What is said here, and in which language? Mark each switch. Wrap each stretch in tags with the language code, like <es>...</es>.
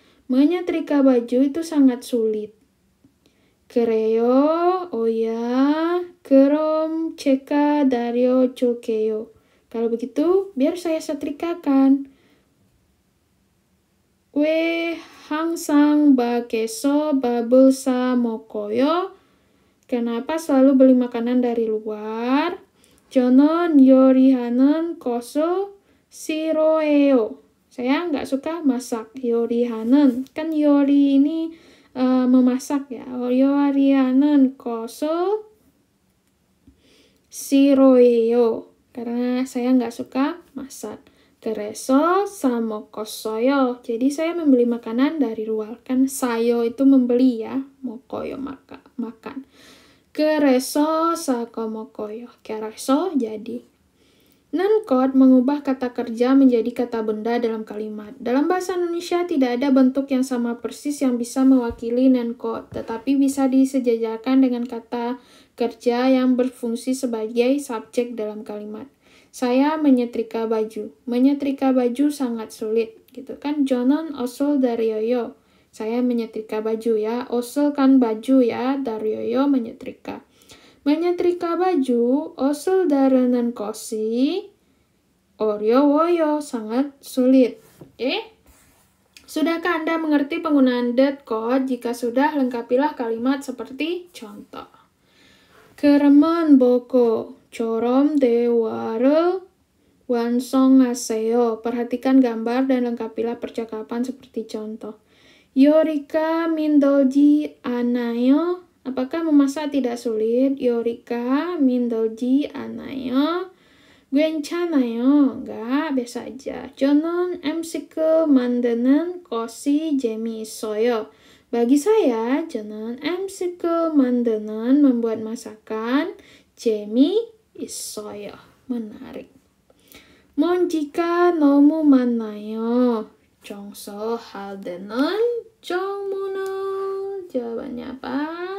<id>Menyetrika baju itu sangat sulit.</id> <ko>그래요?</ko> <id>Oh ya.</id> <ko>그럼 제가 다려줄게요.</ko> <id>Kalau begitu, biar saya setrikakan.</id> <ko>왜 항상 밖에서 밥을 사 먹어요?</ko> <id>Kenapa selalu beli makanan dari luar?</id> <ko>저는 요리하는 것을 싫어해요.</ko> <id>Saya nggak suka masak.</id> <ko>요리하는,</ko> <id>kan yori ini memasak ya.</id> <ko>요리하는 것을 싫어해요.</ko> <id>Karena saya nggak suka masak.</id> <ko>그래서 사 먹었어요.</ko> <id>Jadi saya membeli makanan dari luar. Kan sayo itu membeli ya.</id> <ko>먹어요,</ko> <id>makan.</id> <ko>그래서 사고 먹어요. 그래서</ko> <id>jadi. Nenkot mengubah kata kerja menjadi kata benda dalam kalimat. Dalam bahasa Indonesia tidak ada bentuk yang sama persis yang bisa mewakili nenkot, tetapi bisa disejajarkan dengan kata kerja yang berfungsi sebagai subjek dalam kalimat. Saya menyetrika baju. Menyetrika baju sangat sulit, gitu kan?</id> <ko>저는 옷을 다려요.</ko> <id>Saya menyetrika baju ya.</id> <ko>옷을</ko> <id>kan baju ya.</id> <ko>다려요</ko> <id>menyetrika. Menyetrika baju,</id> <ko>옷을 다르는 것이 어려워요.</ko> <id>sangat sulit. Oke? Sudahkah Anda mengerti penggunaan .code? Jika sudah, lengkapilah kalimat seperti contoh.</id> <ko>그림은 보고처럼 대화를 완성하세요.</ko> <id>Perhatikan gambar dan lengkapilah percakapan seperti contoh.</id> <ko>요리가 힘들지 않아요?</ko> <id>Apakah memasak tidak sulit?</id> <ko>요리가 힘들지 않아요? 괜찮아요.</ko> <id>Enggak, biasa aja.</id> <ko>저는 음식을 만드는 것이 재미있어요.</ko> <id>Bagi saya,</id> <ko>저는 음식을 만드는</ko> <id>membuat masakan</id> <ko>재미있어요.</ko> <id>menarik.</id> <ko>먼지가 너무 많아요. 청소할 때는 정문을</ko> <id>jawabannya apa?</id>